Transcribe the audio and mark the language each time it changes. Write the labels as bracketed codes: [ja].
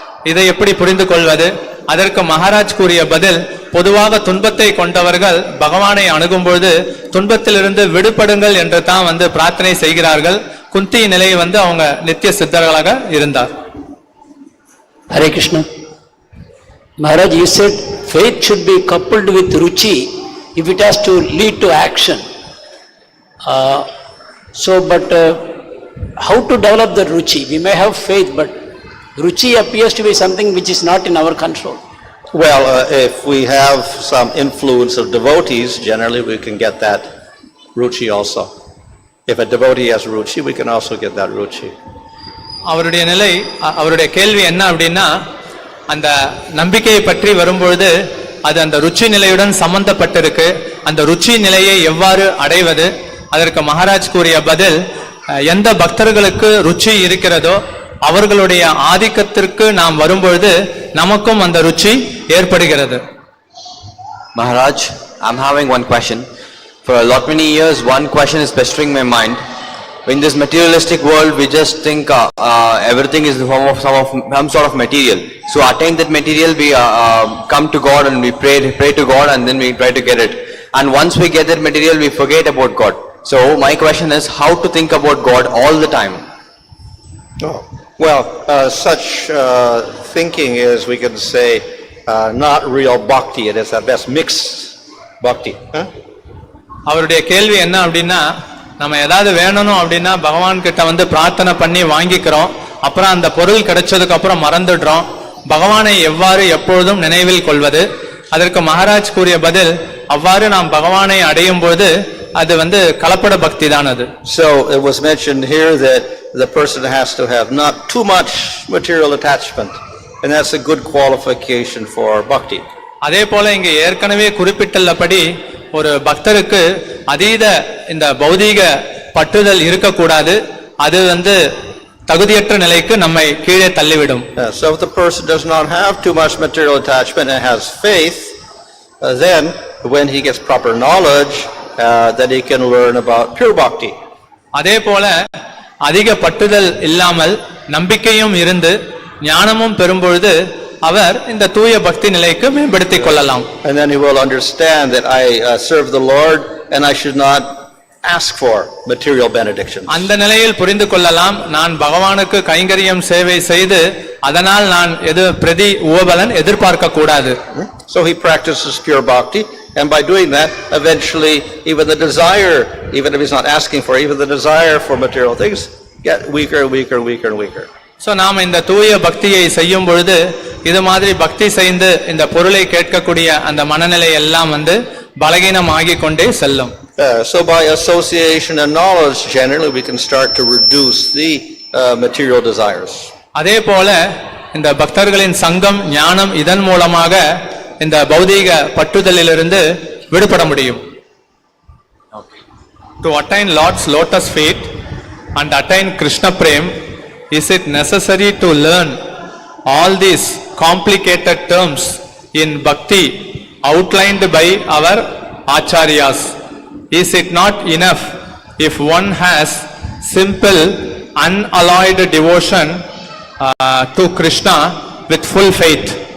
[ta] இதை எப்படி புரிந்து கொள்வது? அதற்கு மகாராஜ் கூறிய பதில், பொதுவாக துன்பத்தை கொண்டவர்கள் பகவானை அணுகும்போது துன்பத்திலிருந்து விடுபடுங்கள் என்று தான் வந்து பிரார்த்தனை செய்கிறார்கள். குந்தி நிலை வந்து அவங்க நித்திய சித்தர்களாக இருந்தார். [en] Hare Krishna. Maharaj, you said faith should be coupled with ruchi if it has to lead to action. But how to develop the ruchi? We may have faith, but ruchi appears to be something which is not in our control. Well, if we have some influence of devotees, generally we can get that ruchi also. If a devotee has ruchi, we can also get that ruchi. [ta] அவருடைய நிலை, அவருடைய கேள்வி என்ன அப்படின்னா, அந்த நம்பிக்கையை பற்றி வரும்பொழுது அது அந்த ருச்சி நிலையுடன் சம்பந்தப்பட்டிருக்கு. அந்த ருச்சி நிலையை எவ்வாறு அடைவது? அதற்கு மகாராஜ் கூறிய பதில், எந்த பக்தர்களுக்கு ருச்சி இருக்கிறதோ அவர்களுடைய ஆதிக்கத்திற்கு நாம் வரும்பொழுது நமக்கும் அந்த ருச்சி ஏற்படுகிறது. [en] Maharaj, I'm having one question. For a lot many years, one question is pestering my mind. In this materialistic world, we just think everything is in the form of some sort of material. So attain that material, we come to God and we pray to God, and then we try to get it. And once we get that material, we forget about God. So my question is, how to think about God all the time? Oh. Well, such thinking is, we can say, not real bhakti. It is at best mixed bhakti. [ta] அவருடைய கேள்வி என்ன அப்படின்னா, நம்ம ஏதாவது வேணும் அப்படின்னா பகவான் கிட்ட வந்து பிரார்த்தனை பண்ணி வாங்கிக்கிறோம், அப்புறம் அந்த பொருள் கிடைச்சதுக்கு அப்புறம் மறந்துடுறோம். பகவானை எவ்வாறு எப்பொழுதும் நினைவில் கொள்வது? அதற்கு மகாராஜ் கூறிய பதில், அவ்வாறு நாம் பகவானை அடையும் போது அது வந்து கலப்பட பக்தி தான் அது. [en] So it was mentioned here that the person has to have not too much material attachment, and that's a good qualification for bhakti. [ta] அதே போல இங்க ஏற்கனவே குறிப்பிட்டுள்ளபடி ஒரு பக்தருக்கு அதீத இந்த பௌதீக பற்றுதல் இருக்கக்கூடாது. அது வந்து தகுதியற்ற நிலைக்கு நம்மை கீழே தள்ளிவிடும். [en] So if the person does not have too much material attachment and has faith, then when he gets proper knowledge, that he can learn about pure bhakti. [ta] அதே போல அதிக பற்றுதல் இல்லாமல் நம்பிக்கையும் இருந்து ஞானமும் பெறும்பொழுது அவர் இந்த தூய பக்தி நிலைக்கு மேம்படுத்திக் கொள்ளலாம். [en] And then he will understand that I serve the Lord and I should not ask for material benedictions. [ta] அந்த நிலையில் புரிந்து கொள்ளலாம், நான் பகவானுக்கு கைங்கரியம் சேவை செய்து அதனால் நான் எது பிரதி உபபலன் எதிர்பார்க்க கூடாது. [en] So he practices pure bhakti, and by doing that, eventually even the desire, even if he's not asking for, even the desire for material things get weaker, weaker, weaker, and weaker. [ta] So நாம் இந்த தூய பக்தியை செய்யும் பொழுது இது மாதிரி பக்தி செய்து இந்த பொருளை கேட்கக்கூடிய அந்த மனநிலை எல்லாம் வந்து பலகீனமாகி கொண்டே செல்லும். [en] So by association and knowledge, generally we can start to reduce the material desires. [ta] அதே போல இந்த பக்தர்களின் சங்கம், ஞானம், இதன் மூலமாக இந்த பௌதீக பற்றுதலிலிருந்து விடுபட முடியும். [en] To attain Lord's lotus feet and attain Krishna Prem, is it necessary to learn all these complicated terms in bhakti outlined by our acharyas? Is it not enough if one has simple unalloyed devotion to Krishna with full faith?